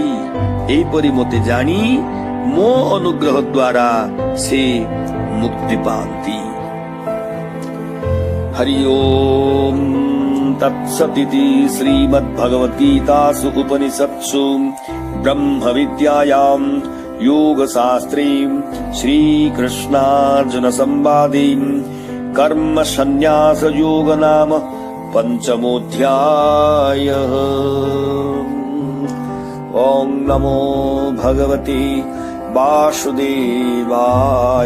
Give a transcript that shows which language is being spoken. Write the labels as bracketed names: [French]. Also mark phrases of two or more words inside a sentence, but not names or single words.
[Odia] ଏହିପରି ମୋତେ ଜାଣି ମୋ ଅନୁଗ୍ରହ ଦ୍ୱାରା ସେ ମୁକ୍ତି ପାଆନ୍ତି। [Sanskrit] ହରି ଓମ୍ ତତ୍ସଦିତି ଶ୍ରୀମଦ୍ଭଗବଦ୍ଗୀତାସୁ ଉପନିଷତ୍ସୁ ବ୍ରହ୍ମ ବିଦ୍ୟାୟାଂ योगशास्त्रे श्रीकृष्णार्जुन संवादे कर्म संन्यास योग नाम पंचमोऽध्यायः। ओं नमो भगवते वासुदेवाय।